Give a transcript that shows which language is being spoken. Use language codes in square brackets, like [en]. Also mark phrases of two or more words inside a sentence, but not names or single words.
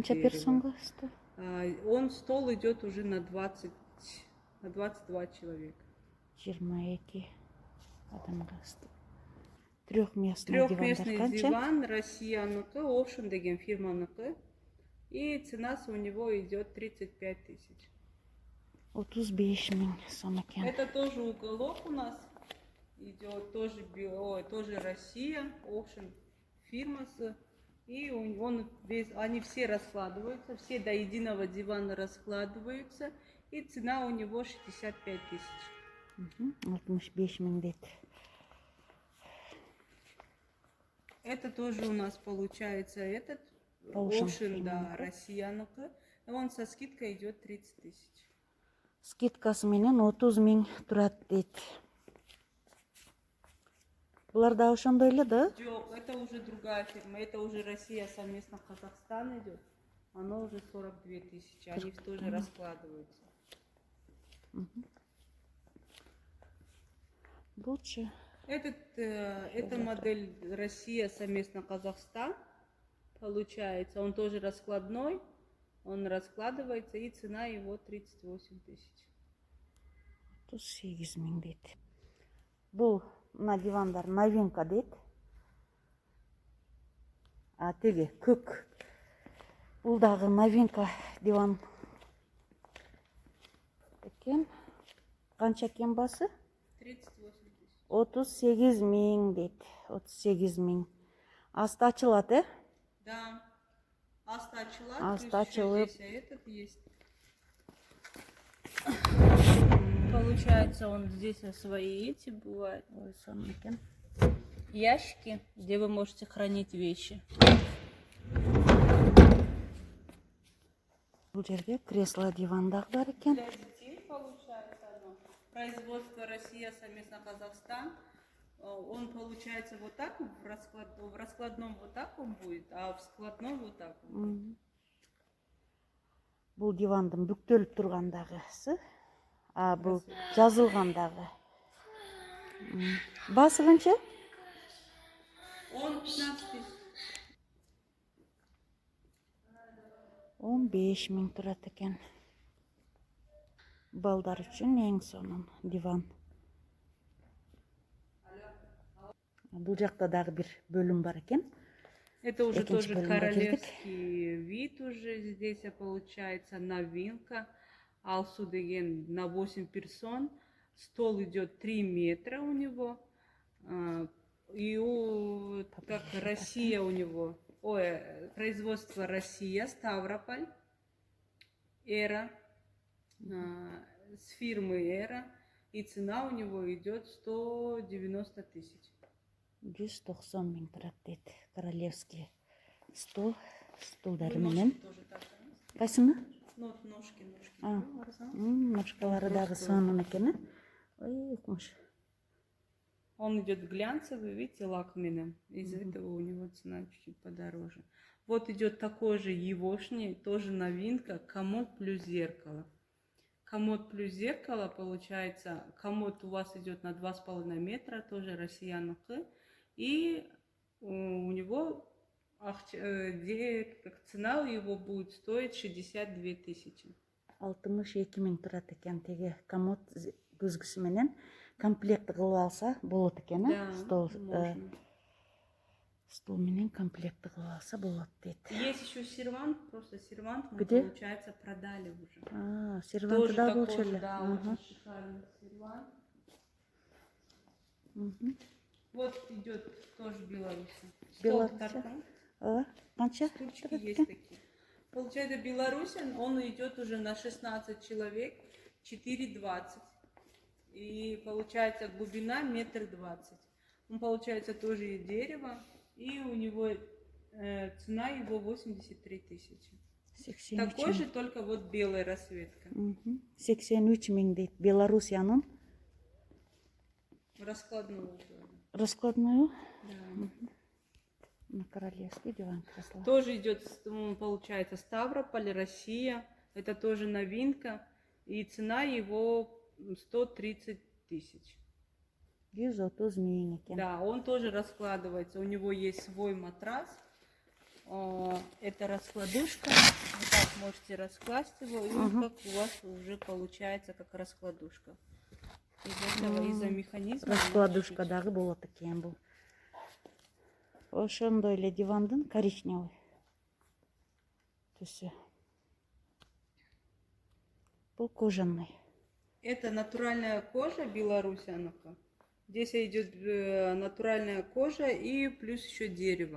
[ky] Канча [ru] дерева. [ky] персонга стол? [ru] Стол идет уже на 22 человека. [ky] 22 адамга стол. [ru] Трехместный Трехместный [ky] дивандар канча? диван, Россияныкы, Ocean деген фирманыкы. [ru] И цена у него идет 35 тысяч. [ky] 35 миң сом экен. [ru] Это тоже уголок у нас идет, тоже Россия, Ocean фирма. И они все раскладываются, все до единого дивана раскладываются. И цена у него 65 тысяч. [ky] 65 миң дейт. [ru] Это тоже у нас получается этот Ocean, [ky] да, Россияныкы. [ru] Он со скидкой идет 30 тысяч. [ky] Скидкасы менен 30 миң турат дейт. Булар да ошондой эле, да? [ru] Жоқ, это уже другая фирма. Это уже Россия совместно Казахстан идет. Оно уже 42 тысячи. Они тоже раскладываются. [ky] Булчу. [ru] Это модель Россия совместно Казахстан. Получается, он тоже раскладной. Он раскладывается, и цена его 38 тысяч. [ky] 38 миң дейт. Бул мына дивандар новинка дейт. Теги көк. Бул дагы новинка диван экен. Канча экен басы? [ru] 38 тысяч. [ky] 38 миң дейт. 38 миң. Асты ачылат, э? Да. Асты ачылат. Асты [ru] плюс еще [ky] ачылып. [ru] здесь этот есть. Получается, он здесь свои эти бывают. [ky] Ой, сон экен. [ru] Ящики, где вы можете хранить вещи. [ky] Бул жерде кресло диван дагы бар экен. [ru] Для детей получается оно. Производство Россия совместно Казахстан. Он получается вот так, в раскладном вот так он будет, а в складном вот так он будет. [ky] Бул дивандын бүктөлүп тургандагысы, а бул жазылгандагы. Баасы канча? [ru] Он 15 тысяч. [ky] 15 миң турат экен. Балдар үчүн эң сонун диван. Бул жакта дагы бир бөлүм бар экен. [ru] Это уже [ky] Экинчи [ru] тоже [ky] бөлүмгө келдик. [ru] королевский вид уже здесь получается, новинка. Алсу деген на 8 персон. Стол идет 3 метра у него. И так Россия у него. Ой, производство Россия, Ставрополь. Эра. С фирмы Эра. И цена у него идет 190 тысяч. [ky] 190 миң турат дейт. [ru] Королевский стол, [ky] стулдары [ru] Вы [ky] менен. [ru] ножки тоже так, да? [ky] Кайсыны? [ru] Ну, вот ножки. А. Ну, [ky] арзан. Ножкалары дагы сонун экен. Ой, укмуш. [ru] Он идет глянцевый, видите, [ky] лак менен. [ru] Из-за этого у него цена чуть-чуть подороже. Вот идет такой же егошний, тоже новинка, комод плюс зеркало. Комод плюс зеркало, получается, комод у вас идет на 2,5 метра, тоже россиянка. И у него цена его будет стоить 62 тысячи. [ky] 62 миң турат экен. Теге комод күзгүсү менен комплект кылып алса болот экен, [ru] Да, стол. можно. [ky] Стол менен комплект кылып алса болот дейт. [ru] Есть еще сервант, просто сервант мы, Где? получается, продали уже. Серванты Тоже да такой [ky] болчу [ru] же, [ky] эле. [ru] да, очень шикарный сервант. Вот идет тоже Беларусь. [ky] Беларусь. Канча? [ru] Стульчики есть такие. Получается, Беларусь, он идет уже на 16 человек, 4,20. И получается глубина 1,20 м. Он получается тоже из дерева. И у него цена его 83 тысячи. Такой же, только вот белая расцветка. [ky] 83 миң дейт. Белоруссиянын [ru] Раскладную. раскладную. Да. На королевский диван кресло. Тоже идет, получается, Ставрополь, Россия. Это тоже новинка. И цена его 130 тысяч. [ky] 130 миң экен. [ru] Да, он тоже раскладывается. У него есть свой матрас. Это раскладушка. Вот так можете раскласть его. И он как у вас уже получается как раскладушка. Из этого, из-за механизма. [ky] Раскладушка дагы болот экен бул. Ошондой эле дивандын коричневый түсү. Бул кожаный. [ru] Это натуральная кожа белорусянока. Здесь идет натуральная кожа и плюс еще дерево.